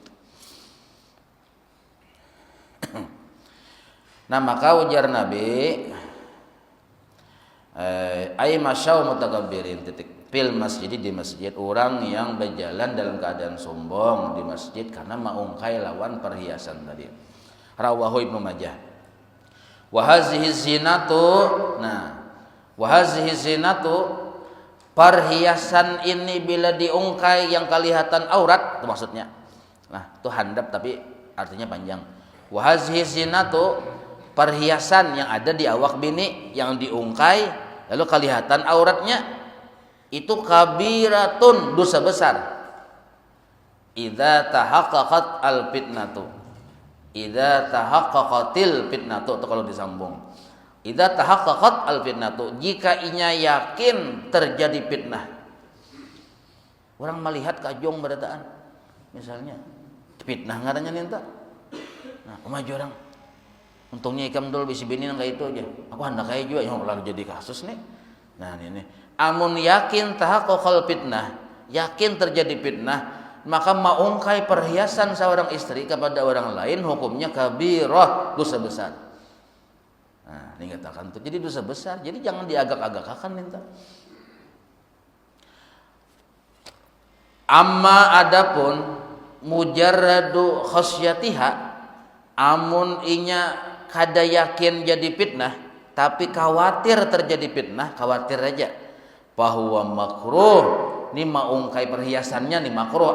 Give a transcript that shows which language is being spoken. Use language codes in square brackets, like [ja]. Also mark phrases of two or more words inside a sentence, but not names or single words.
[bjn] Nah, maka ujar Nabi, [ar] ay masyau mutakabbirin [bjn] titik [ar] fil masjid [bjn] di masjid, orang yang berjalan dalam keadaan sombong di masjid karena maungkai lawan perhiasan tadi. [ar] Rawahu Ibnu Majah. Wa hazihi zinatu. [bjn] Nah, [ar] wahazihi zinatu, [bjn] perhiasan ini bila diungkai yang kelihatan aurat itu maksudnya. Nah, itu handap tapi artinya panjang. [ar] Wahazihi zinatu, [bjn] perhiasan yang ada di awak bini yang diungkai lalu kelihatan auratnya, itu kabiratun, dosa besar. [ar] Idza tahaqqaqat al fitnatu. Idza tahaqqaqatil fitnatu [bjn] atau kalau disambung. [ar] Idza tahaqqaqat al-fitnatu, [bjn] jika inya yakin terjadi fitnah. Orang melihat kajong berataan. Misalnya, fitnah ngarannya ninta. Nah, maju orang. Untungnya ikam dulu bisi bini nang kayak itu aja. Aku hendak kayak juga yang lalu jadi kasus nih. Nah, ini. Amun yakin [ar] tahaqqaqal fitnah, [bjn] yakin terjadi fitnah, maka maungkai perhiasan seorang istri kepada orang lain hukumnya kabirah, dosa besar. Nah, ini katakan tuh jadi dosa besar. Jadi jangan diagak-agakakan minta. Amma adapun [ar] mujarradu khasyatiha, [bjn] amun inya kada yakin jadi fitnah tapi khawatir terjadi fitnah, khawatir aja. Bahwa makruh, ini maungkai perhiasannya nih makruh.